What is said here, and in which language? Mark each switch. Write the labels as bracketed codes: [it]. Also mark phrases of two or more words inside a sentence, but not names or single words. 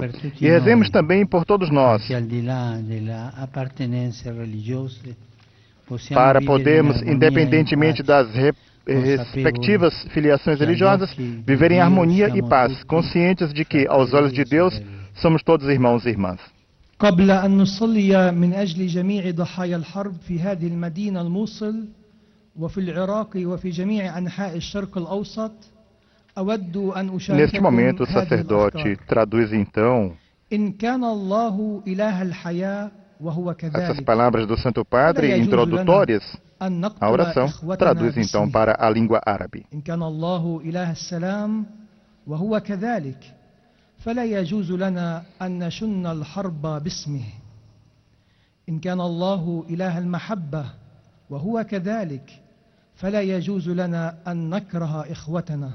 [pt] E rezemos também por todos nós, para podermos, independentemente das respectivas filiações religiosas, viver em harmonia e paz, conscientes de que, aos olhos de Deus, somos todos irmãos e irmãs. [ar] قبل أن نصلي من أجل جميع ضحايا الحرب في هذه المدينة الموصل وفي العراق وفي جميع أنحاء الشرق الأوسط أود أن أشارككم [pt] Neste momento, o sacerdote traduz então [ar] إن كان الله إله الحياة وهو [pt] essas [ar] كذلك [pt] palavras do Santo Padre introdutórias [ar] أن [pt] à oração, [ar] نقتل [pt] traduz [ar] إخوتنا [pt] então [ar] باسمه. [pt] para a língua árabe. [ar] إن كان الله إله السلام وهو كذلك فلا يجوز لنا أن نشن الحرب باسمه. إن كان الله إله المحبة وهو كذلك فلا يجوز لنا أن نكره إخوتنا.